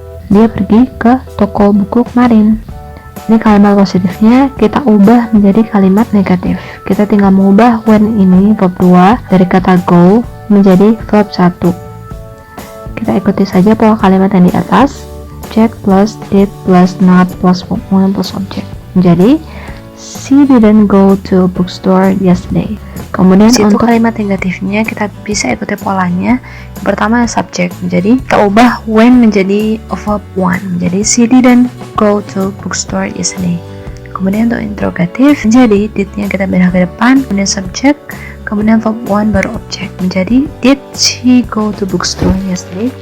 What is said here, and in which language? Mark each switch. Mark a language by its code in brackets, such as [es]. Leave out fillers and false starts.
[id] Dia pergi ke toko buku kemarin. Ini kalimat positifnya kita ubah menjadi kalimat negatif. Kita tinggal mengubah when ini verb 2 dari kata go menjadi verb 1. Kita ikuti saja pola kalimat yang di atas. [en] Subject plus did plus not plus verb 1 plus object. Jadi she didn't go to a bookstore yesterday. [id] Kemudian untuk kalimat negatifnya kita bisa ikuti polanya. Yang pertama subject, jadi kita ubah when menjadi verb 1. Jadi [en] she didn't go to bookstore yesterday. [id] Kemudian untuk interrogatif, jadi did-nya kita pindah ke depan, kemudian subject, kemudian verb 1 baru object. [en] Menjadi did she go to bookstore yesterday?